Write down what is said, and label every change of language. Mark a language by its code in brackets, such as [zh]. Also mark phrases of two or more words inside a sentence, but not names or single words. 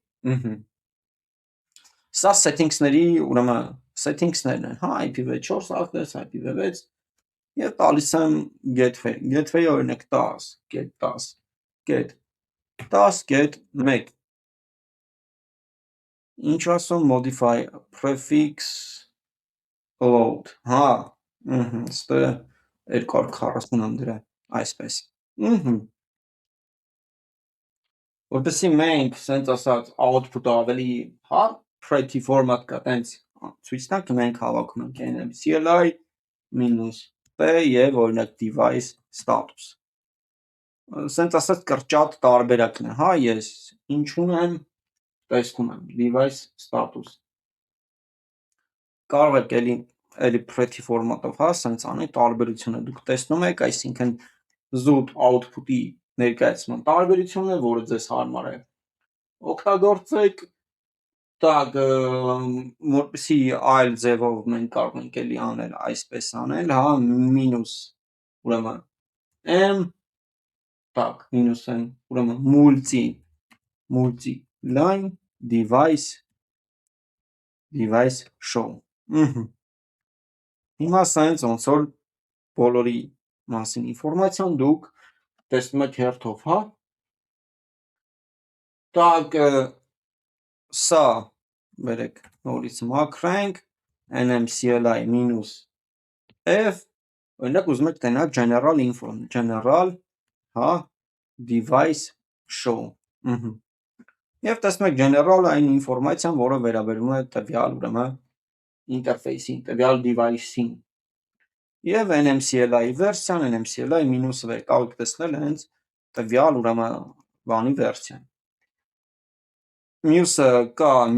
[hy] սա settings-ների, ուրեմն settings-ներն են, հա, [en] IPv4 address, [hy] IPv6 եւ տալիս եմ gateway օրինակ 10, get 1, ինչ ասում [en] modify prefix load, [hy] հա, ստե 240-ն դրա, այսպես, որպեսի մենք, սենց ասած, output-ը ավելի, հա, [en] pretty format [hy] կա, տենց ցույց տանք, մենք հավաքում ենք nmcli -p եւ օրինակ [en] device status, [hy] սենց ասած կրճատ տարբերակն է, հա, ես ինչ ունեմ, տեսքում եմ, [en] device status, [hy] կարող եք էլի [en] pretty format- [hy] ով, հա, սենց անի, տարբերությունը դուք տեսնում եք, այսինքն զուտ output-ի ներկայացման տարբերությունն է, որը ձեզ հարմար է օգտագործեք, տակ, որպեսի այլ ձևով մենք կարող ենք էլի անել, այսպես անել, հա, մինուս, ուրեմն, m, տակ, մինուս m, ուրեմն, [en] multi-line, device show, [hy] հիմա սենց ոնց որ բոլորի մասին ինվորմացիան դուք տեսնում եք հերթով, հա, տակ, սա, վերեք, նորից մաքրենք, nmcli -f, օրինակ ուզում եք տենակ [en] general info, general, հա, device show, [hy] եւ տեսնում եք general այն ինվորմացիան, որը վերաբերում է տվյալ, ուրեմն, interface-ին, տվյալ device-ին, եւ nmcli վերսիան, nmcli -v, կարող եք տեսնել հենց տվյալ, ուրեմն, բանի վերսիան, մյուսը կա